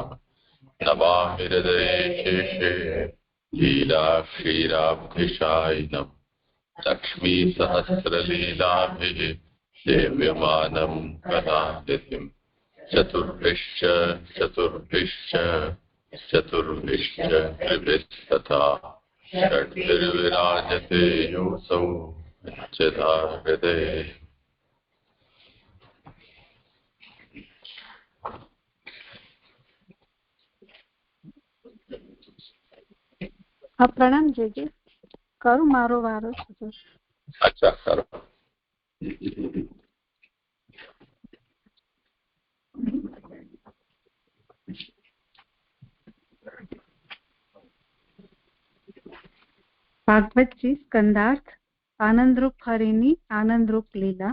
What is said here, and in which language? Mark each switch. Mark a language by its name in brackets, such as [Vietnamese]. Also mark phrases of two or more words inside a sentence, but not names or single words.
[Sanskrit] नमामि हृदये शेषे लीलाक्षीराब्धिशायिनम् लक्ष्मीसहस्रलीलाभिः सेव्यमानं कलानिधिम् चतुर्भिश्च त्रिभिस्तथा षड्भिर्विराजते योऽसौ पञ्चधा हृदये। [Gujarati] પ્રણામ જયજી, કરું મારો વારો. અચ્છા, કરો. ભાગવતજી સ્કંદાર્થ આનંદરૂપ હરિની આનંદરૂપ લીલા.